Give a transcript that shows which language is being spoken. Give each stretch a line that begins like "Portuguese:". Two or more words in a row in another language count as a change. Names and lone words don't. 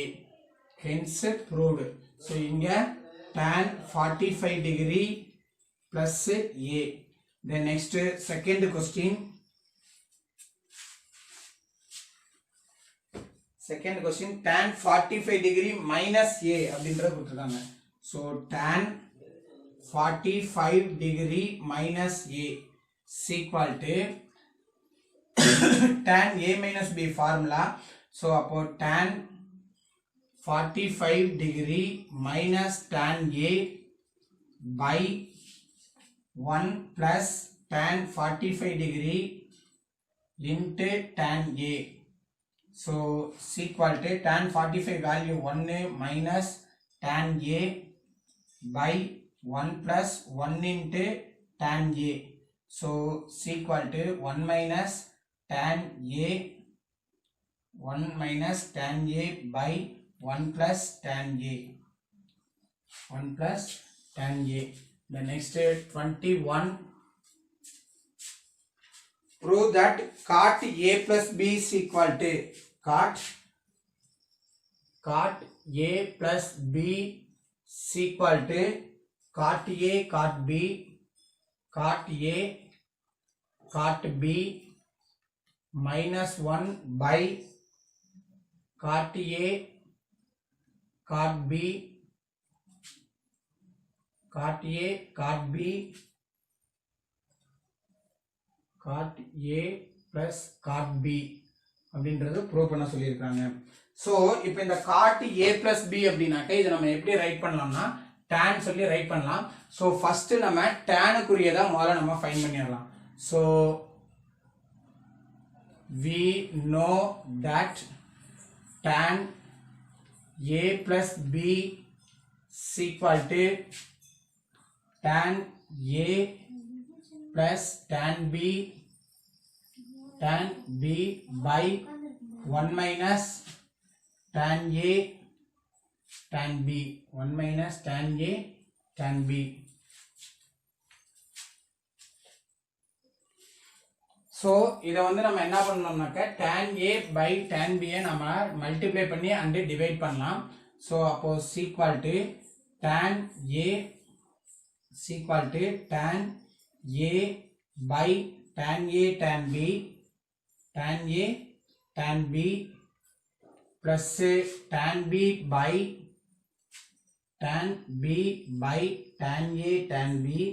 English: Hence proved. So inga tan 45 degree plus A. Then next second question. Tan 45 degree minus A
Tamil: அப்படின்றது கொடுத்திருக்காங்க.
English: So tan 45 degree minus A is equal to tan A minus B formula. So அப்போ tan 45 degree minus tan A by 1 plus tan 45 degree into tan A. So is equal to tan 45 value 1 minus tan A by 1 plus 1 into tan A. So is equal to 1 minus tan A 1 minus tan A by 1 plus tan A. 1 plus tan A. The next 21. Prove that cot A plus B is equal to cot A plus B is equal to cot A cot B cot A cot B minus 1 by cot A cot B cot A cot B cot A plus cot B
Tamil: அப்படின்றது ப்ரூவ் பண்ண சொல்லியிருக்காங்க. ஸோ இப்போ இந்த
English: cot A plus B
Tamil: அப்படின்னாக்க இதை நம்ம எப்படி ரைட் பண்ணலாம்னா tan சொல்லி ரைட் பண்ணலாம். ஸோ ஃபர்ஸ்ட் நம்ம tanக்குரியதா முதல்ல நம்ம ஃபைண்ட் பண்ணிடலாம்.
English: ஸோ we know that tan A plus B is equal to tan A plus tan B by 1 minus tan A tan B 1 minus tan A tan B.
Tamil: ஸோ இதை வந்து நம்ம என்ன பண்ணோம்னாக்க
English: tan A by tan B
Tamil: நம்ம மல்டிப்ளை பண்ணி
English: and divide
Tamil: பண்ணலாம்.
English: ஸோ அப்போ equal to tan A equal to tan A by tan A tan B plus tan B by tan B by tan A tan B